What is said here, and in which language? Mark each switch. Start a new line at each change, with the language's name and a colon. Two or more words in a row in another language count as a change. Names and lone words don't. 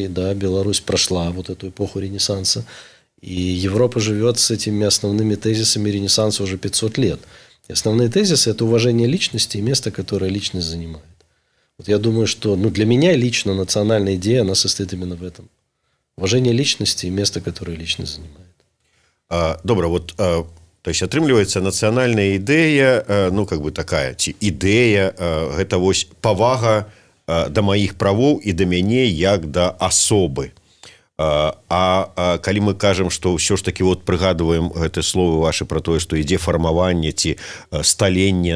Russian: Да, Беларусь прошла вот эту эпоху ренессанса, и Европа живет с этими основными тезисами ренессанса уже 500 лет. И основные тезисы – это уважение личности и место, которое личность занимает. Вот я думаю, что для меня лично национальная идея, она состоит именно в этом. Уважение личности и место, которое личность занимает.
Belarusian: Добра,
Russian: вот то есть
Belarusian: атрымліваецца нацыянальная ідэя,
Russian: как бы такая,
Belarusian: ці ідэя, гэта вось павага да маіх правоў і да мяне як да асобы. Калі мы кажам, што ўсё ж такі вот прыгадваем гэтыя словы вашы пра тое, што ідзе фармаванне ці сталенне